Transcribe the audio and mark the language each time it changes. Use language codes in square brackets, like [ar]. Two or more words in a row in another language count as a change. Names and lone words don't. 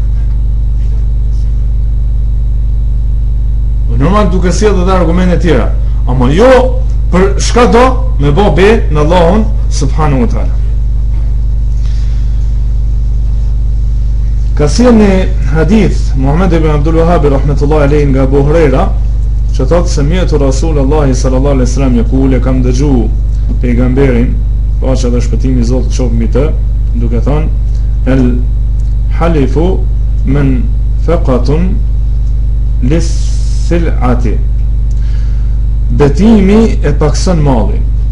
[sq] Normal duke si edhe dhe argumente tjera, ama jo për shka do me bo bejnë në Allahun [ar] سبحانه وتعالى. [sq] Ka si një hadith Muhammed ibn Abdul Wahhab [ar] رحمة الله عليه [sq] nga Abu Huraira, që thotë se [ar] سمعت رسول الله صلى الله عليه وسلم يقول, [sq] kam dëgju pejgamberin, paqja dhe shpëtimi i Zotit qoftë mbi të, duke thënë [ar] الحلف منفقة للسلعة, [sq] betimi e pakson mallin.